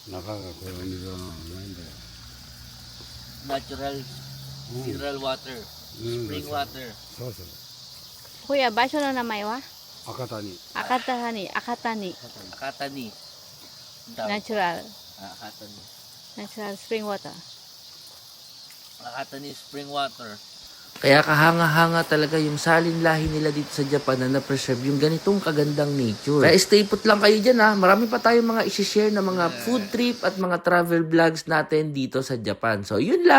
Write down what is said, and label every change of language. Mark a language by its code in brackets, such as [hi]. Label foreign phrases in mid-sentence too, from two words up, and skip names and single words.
[en] Natural mineral water. Spring water. [ja] そうそう。これは場所の名前は赤谷。赤谷、赤谷、 [tl] Akatani. Daw. [ja] ナチュラル、 Akatani. ナチュラルスプリングウォーター。 [en] Akatani spring water. [tl] Kaya kahanga-hanga talaga yung salin lahi nila dito sa Japan na na-preserve yung ganitong kagandang nature. Kaya [en] stay put [tl] lang kayo dyan ha. Marami pa tayong mga isi-share na mga [en] food trip [tl] at mga [en] travel vlogs [tl] natin dito sa Japan.